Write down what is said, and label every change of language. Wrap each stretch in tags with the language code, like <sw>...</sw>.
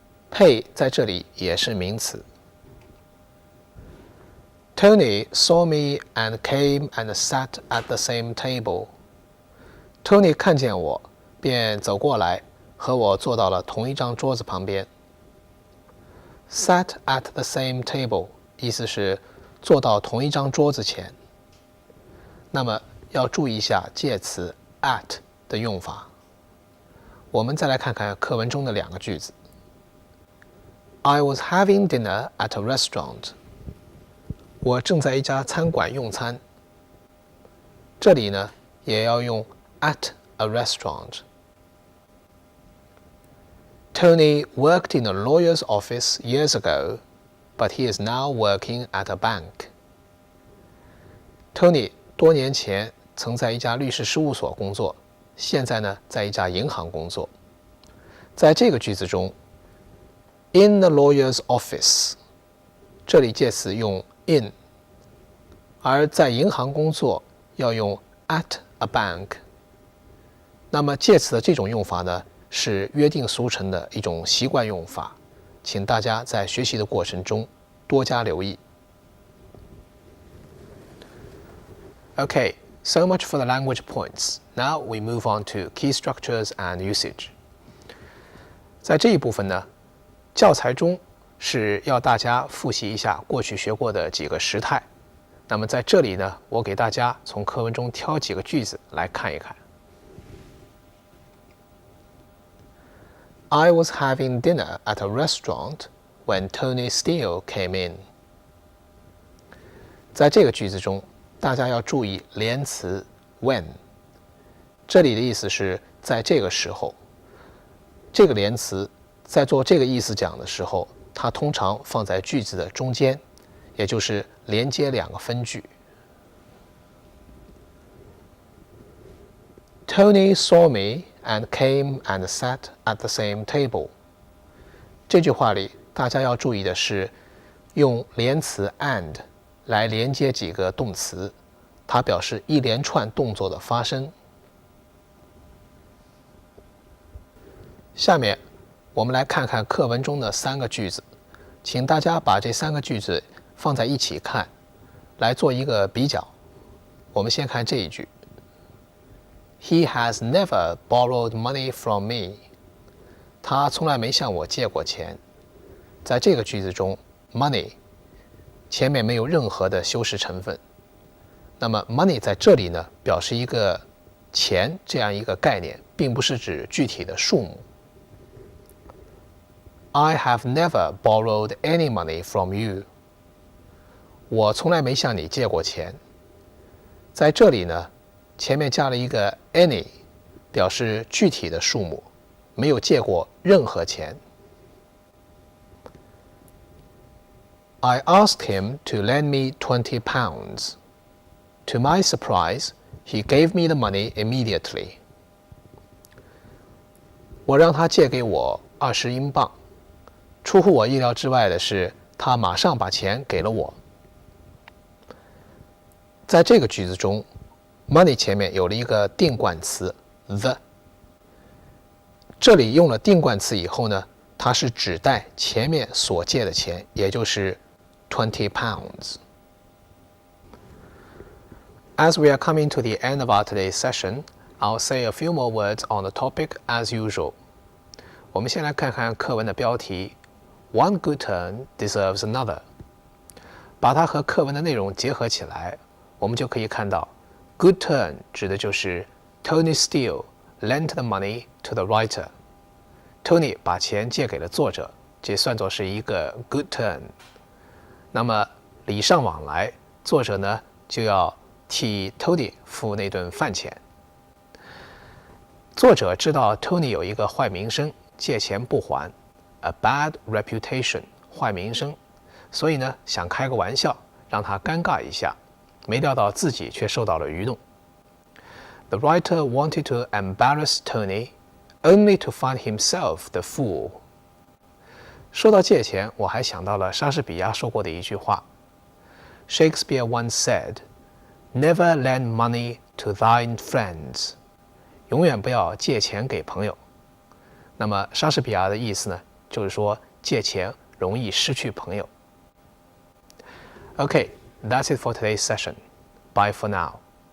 <zh>Pay 在这里也是名词。</zh> <en>Tony saw me and came and sat at the same table.</en> <zh>Tony 看见我，便走过来，和我坐到了同一张桌子旁边。</zh> <en>Sat at the same table</en> <zh>意思是坐到同一张桌子前。那么要注意一下介词 at 的用法。我们再来看看课文中的两个句子。</zh> <en>I was having dinner at a restaurant.</en> <zh>我正在一家餐馆用餐。这里呢，也要用</zh> <en>at a restaurant. Tony worked in a lawyer's office years ago, but he is now working at a bank.</en> <zh>Tony 多年前曾在一家律师事务所工作，现在呢，在一家银行工作。在这个句子中 ，</zh> <en>in the lawyer's office，</en> <zh>这里介词用 in，而在银行工作要用</zh> <en>at a bank。</en> <zh>那么介词的这种用法呢，是约定俗成的一种习惯用法，请大家在学习的过程中多加留意。</zh> <en>Okay, so much for the language points. Now we move on to key structures and usage.</en> <zh>在这一部分呢，教材中是要大家复习一下过去学过的几个时态。那么在这里呢，我给大家从课文中挑几个句子来看一看。</zh> <en>I was having dinner at a restaurant when Tony Steele came in.</en> <zh>在这个句子中，大家要注意连词 when， 这里的意思是在这个时候。这个连词在做这个意思讲的时候，它通常放在句子的中间，也就是连接两个分句。</zh> <en>Tony saw me and came and sat at the same table.</en> <zh>这句话里，大家要注意的是，用连词 and 来连接几个动词，它表示一连串动作的发生。下面我们来看看课文中的3个句子，请大家把这3个句子放在一起看，来做一个比较。我们先看这一句</zh> <en>：He has never borrowed money from me.</en> <zh>他从来没向我借过钱。在这个句子中 ，money 前面没有任何的修饰成分。那么 money 在这里呢，表示一个钱这样一个概念，并不是指具体的数目。</zh> <en>I have never borrowed any money from you.</en> <zh>我从来没向你借过钱。在这里呢，前面加了一个 any， 表示具体的数目，没有借过任何钱。</zh> <en>I asked him to lend me 20 pounds. To my surprise, he gave me the money immediately.</en> <zh>我让他借给我20英镑。出乎我意料之外的是，他马上把钱给了我。在这个句子中 ，money 前面有了一个定冠词 the。这里用了定冠词以后呢，它是指代前面所借的钱，也就是20 pounds。</zh> <en>As we are coming to the end of our today's session, I'll say a few more words on the topic as usual.</en> <zh>我们先来看看课文的标题</zh> <en>One good turn deserves another.</en> <zh>把它和课文的内容结合起来，我们就可以看到 good turn 指的就是</zh> <en>Tony Steele lent the money to the writer.</en> <zh>Tony 把钱借给了作者，这算作是一个</zh> <en>good turn.</en> <zh>那么礼尚往来，作者呢就要替 Tony 付那顿饭钱。作者知道 Tony 有一个坏名声，借钱不还 ，</zh> <en>a bad reputation，</en> <zh>坏名声，所以呢想开个玩笑，让他尴尬一下，没料到自己却受到了愚弄。</zh> <en>The writer wanted to embarrass Tony, only to find himself the fool.</en> <zh>说到借钱，我还想到了莎士比亚说过的一句话 ：</zh> <en>Shakespeare once said.Never lend money to thine friends.</en> <zh>永远不要借钱给朋友。那么莎士比亚的意思呢，就是说借钱容易失去朋友。</zh> <en>Okay, that's it for today's session. Bye for now.</en>